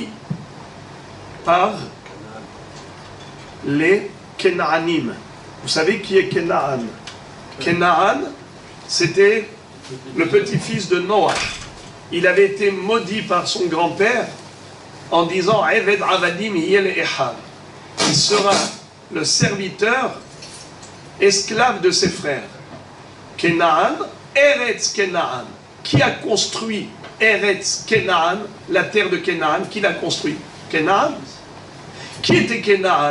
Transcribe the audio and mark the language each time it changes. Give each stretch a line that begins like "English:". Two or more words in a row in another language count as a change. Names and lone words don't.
French: Par les Kenaanim. Vous savez qui est Kenaan? Kenaan, c'était le petit-fils de Noach. Il avait été maudit par son grand-père en disant «
Hebrew: עבד עבדים יהיה לאחיו ».
French: Il sera le serviteur, esclave de ses frères. Kenaan, Eretz Kenaan. Qui a construit Eretz Kenaan, la terre de Kenaan? Qui l'a construit? Kenaan. Qui était Kenaan?